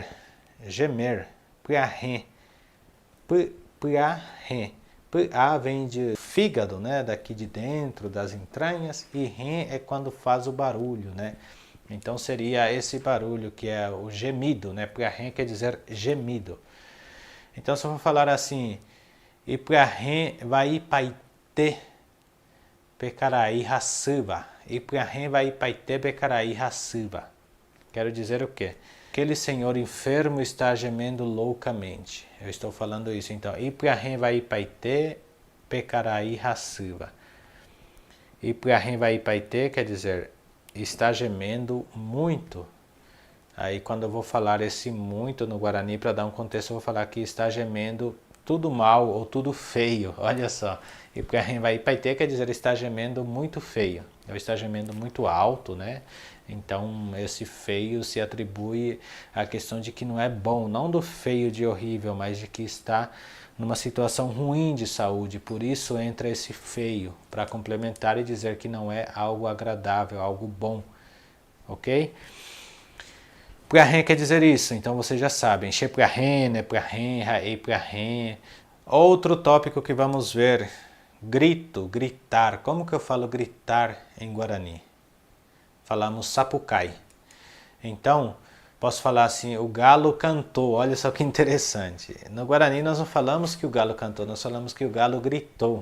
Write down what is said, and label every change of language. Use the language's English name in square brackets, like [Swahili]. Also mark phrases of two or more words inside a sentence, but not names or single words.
[Guarani] Gemer. Puarré. Puarré. [Portuguese] A vem de fígado, né? Daqui de dentro, das entranhas. E ré é quando faz o barulho, né? Então seria esse barulho que é o gemido, né? Puarré quer dizer gemido. Então se eu for falar assim, e [Guarani] puarré vai paite pecaraí raciba. E puarré vai paite pecaraí raciba. [Portuguese] Quero dizer o quê? Aquele senhor enfermo está gemendo loucamente. Eu estou falando isso. Então, [Guarani] Ipuarrém vai paite, pecaraí raciba. Ipuarrém vai paite [Portuguese] quer dizer, está gemendo muito. Aí, quando eu vou falar esse muito no Guarani, para dar um contexto, eu vou falar que está gemendo tudo mal ou tudo feio. Olha só. [Guarani] Ipuarrém vai paite [Portuguese] quer dizer, está gemendo muito feio. Ou está gemendo muito alto, né? Então, esse feio se atribui à questão de que não é bom, não do feio de horrível, mas de que está numa situação ruim de saúde. Por isso entra esse feio, para complementar e dizer que não é algo agradável, algo bom. Ok? Puarrém quer dizer isso, então vocês já sabem. [Guarani] Che puarrém, né puarrém, raei puarrém. [Portuguese] Outro tópico que vamos ver, grito, gritar. Como que eu falo gritar em Guarani? Falamos sapucai. Então, posso falar assim, o galo cantou. Olha só que interessante. No Guarani nós não falamos que o galo cantou, nós falamos que o galo gritou.